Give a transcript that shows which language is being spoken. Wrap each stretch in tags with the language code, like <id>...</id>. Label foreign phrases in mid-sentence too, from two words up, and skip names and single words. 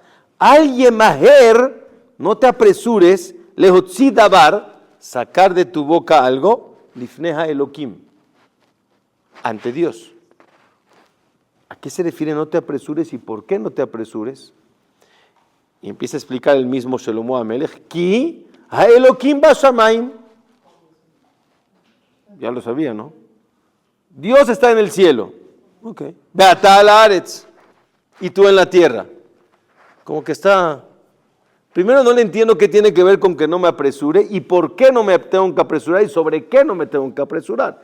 <he>אל ימהר,</he> <es>no te apresures,</es> <he>להוציא דבר,</he> <es>sacar de tu boca algo,</es> <he>לפני אלקים,</he> <es>ante Dios. ¿A qué se refiere no te apresures y por qué no te apresures? Y empieza a explicar el mismo Shlomo HaMelech,</es> <he>כי האלקים בשמים.</he> <es>Ya lo sabía, ¿no? Dios está en el cielo. Ok.</es> <he>ואתה על הארץ.</he> <es>Y tú en la tierra. Como que está... Primero no le entiendo qué tiene que ver con que no me apresure y por qué no me tengo que apresurar y sobre qué no me tengo que apresurar.</es>